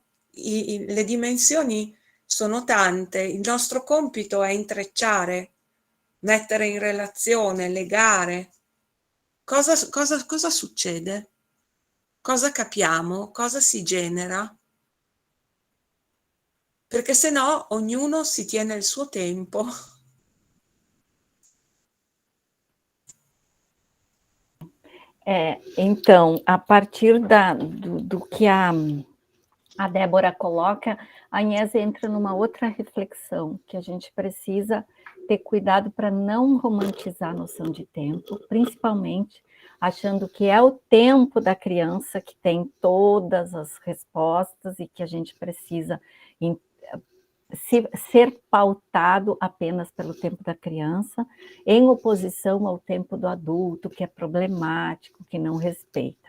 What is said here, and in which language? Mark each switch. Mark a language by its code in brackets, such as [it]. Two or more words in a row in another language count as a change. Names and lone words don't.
[it] Le dimensioni sono tante, il nostro compito è intrecciare, mettere in relazione, legare. Cosa succede? Cosa capiamo? Cosa si genera? Perché se no ognuno si tiene il suo tempo. [pt] Então, a partir do que a Débora coloca, a Inês entra numa outra reflexão, que a gente precisa ter cuidado para não romantizar a noção de tempo, principalmente achando que é o tempo da criança que tem todas as respostas e que a gente precisa ser pautado apenas pelo tempo da criança, em oposição ao tempo do adulto, que é problemático, que não respeita.